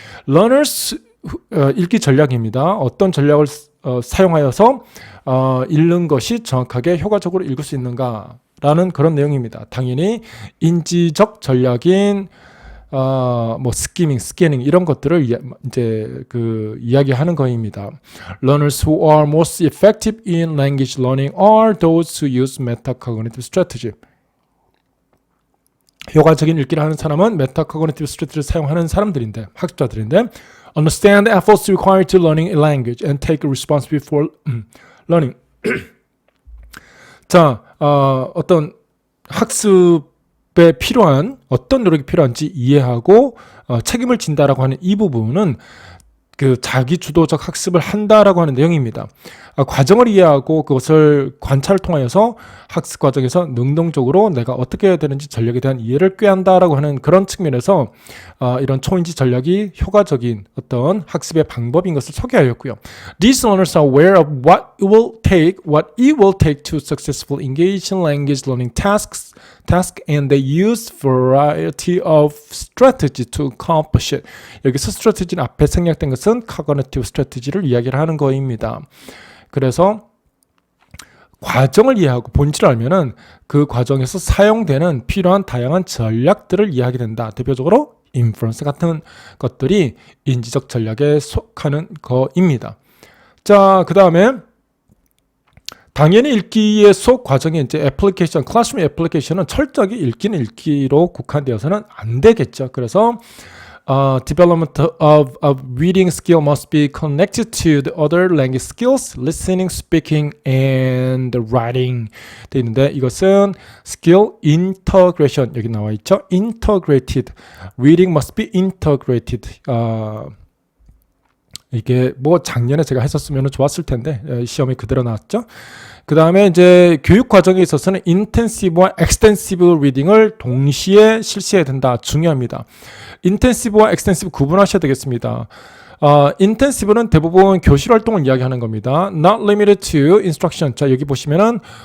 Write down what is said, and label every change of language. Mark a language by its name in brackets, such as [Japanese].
[Korean] Learners 읽기 전략입니다. 어떤 전략을 사용하여서 읽는 것이 정확하게 효과적으로 읽을 수 있는가라는 그런 내용입니다. 당연히 인지적 전략인 스캐닝 이런 것들을 이제 이야기하는 거입니다. [English] Learners who are most effective in language learning are those who use metacognitive strategy. [Korean] 효과적인 읽기를 하는 사람은 metacognitive strategy를 사용하는 사람들인데, 학습자들인데, [English] understand the efforts required to learning a language and take responsibility for learning. [Korean] 자, 어떤 학습에 필요한 어떤 노력이 필요한지 이해하고 책임을 진다라고 하는 이 부분은 자기 주도적 학습을 한다라고 하는 내용입니다. 과정을 이해하고 그것을 관찰을 통하여서 학습 과정에서 능동적으로 내가 어떻게 해야 되는지 전략에 대한 이해를 꾀한다라고 하는 그런 측면에서 이런 초인지 전략이 효과적인 어떤 학습의 방법인 것을 소개하였고요. [English] These learners are aware of what it will take to successfully engage in language learning tasks and they use variety of strategy to accomplish it. [Korean] 여기서 strategy는 앞에 생략된 것은 cognitive strategy를 이야기를 하는 거입니다. 그래서 과정을 이해하고 본질을 알면은 그 과정에서 사용되는 필요한 다양한 전략들을 이해하게 된다. 대표적으로 인프런스 같은 것들이 인지적 전략에 속하는 거입니다. 자, 그 다음에 당연히 읽기의 속 과정의 이제 애플리케이션, 클래스룸 애플리케이션은 철저하게 읽기는 읽기로 국한되어서는 안 되겠죠. [English] 그래서 development of reading skill must be connected to the other language skills, listening, speaking, and writing. [Korean] 되어 있는데 이것은 skill integration 여기 나와 있죠. [English] integrated. reading must be integrated. [Korean] 이게 작년에 제가 했었으면 좋았을 텐데 시험에 그대로 나왔죠. 그 다음에 이제 교육 과정에 있어서는 인텐시브와 엑스텐시브 리딩을 동시에 실시해야 된다. 중요합니다. 인텐시브와 엑스텐시브 구분하셔야 되겠습니다. 인텐시브는 대부분 교실 활동을 이야기하는 겁니다. [English] Not limited to instruction. [Korean] 자, 여기 보시면은